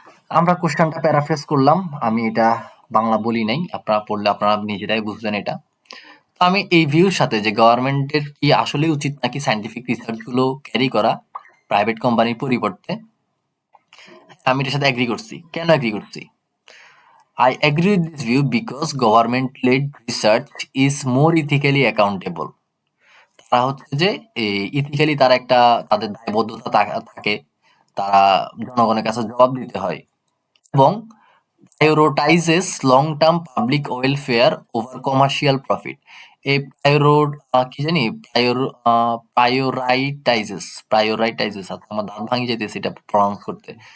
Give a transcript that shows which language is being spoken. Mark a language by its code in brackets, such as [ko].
[bn] আমরা কোশ্চেনটা প্যারাফ্রেজ করলাম, আমি এটা বাংলা বলি নাই, আপনারা পড়লে আপনারা নিজেরাই বুঝবেন এটা। তো আমি এই ভিউর সাথে যে গভর্নমেন্টের কি আসলে উচিত নাকি সায়েন্টিফিক রিসার্চ গুলো ক্যারি করা প্রাইভেট কোম্পানির পরিবর্তে, আমি এটার সাথে এগ্রি করছি। কেন এগ্রি করছি? [en] I agree with this view because government-led research is more ethically accountable. [bn] তারা হচ্ছে যে ইথিক্যালি তারা একটা, তাদের দায়বদ্ধতা থাকে, তারা জনগণের কাছে জবাব দিতে হয়, এবং [en] prioritizes long-term public welfare over commercial profit. [bn] এই কি জানি, প্রায়োরাইটাইজেস, আচ্ছা আমার দাঁত ভাঙি যেতেছে এটা প্রনাউন্স করতে।